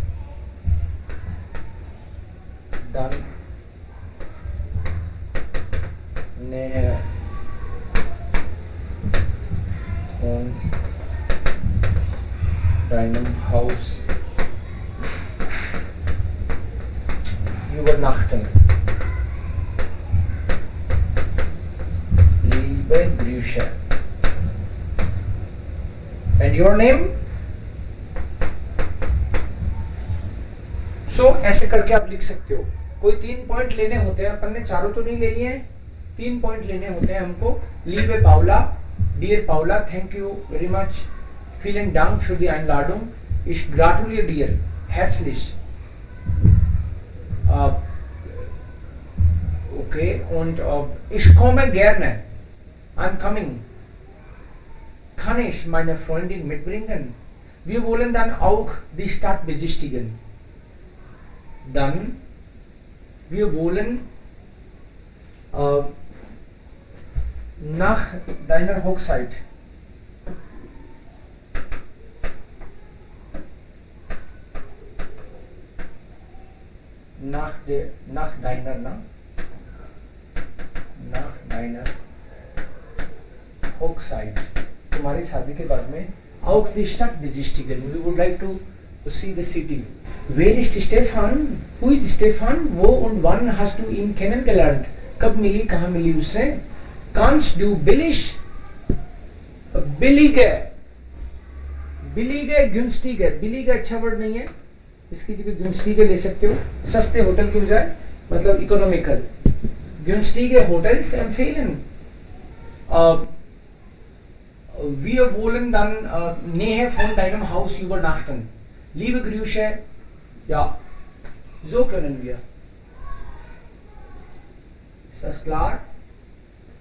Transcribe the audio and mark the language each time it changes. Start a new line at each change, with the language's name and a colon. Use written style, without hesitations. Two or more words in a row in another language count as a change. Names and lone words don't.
German: dann näher von deinem Haus übernachten. Liebe Grüße.
English: And your name?
Hindi: So ऐसे करके आप लिख सकते हो. कोई 3 पॉइंट लेने होते हैं, अपन ने चारों तो नहीं ले लिए हैं, 3 पॉइंट लेने होते हैं हमको.
German: Liebe Paula,
English: dear Paula, thank you very much.
German: Vielen Dank für die Einladung. Ich gratuliere dir herzlich. Okay, und ich komme gerne.
English: I'm coming.
German: Kann ich meine Freundin mitbringen? Wir wollen dann auch die Stadt besichtigen. Dann, wir wollen nach deiner Hochzeit nach deiner Hochzeit,
Hindi: तुम्हारी शादी के बाद में
German: auch die Stadt besichtigen.
English: We would like to see the city.
German: Wer ist Stefan?
English: Who is Stefan?
German: Wo und wann hast du ihn kennengelernt?
Hindi: कब मिली, कहाँ मिली उससे?
German: Kannst du billig? Billige. Billige, günstige.
Hindi: Billige अच्छा वर्ड नहीं है, इसकी जगह günstige ले सकते हो. सस्ते होटल की बजाय मतलब इकोनॉमिकल.
German: Günstige Hotels empfehlen. Wir wollen dann Nähe von deinem Haus übernachten. Liebe Grüße. Ja, so können wir. Ist das klar?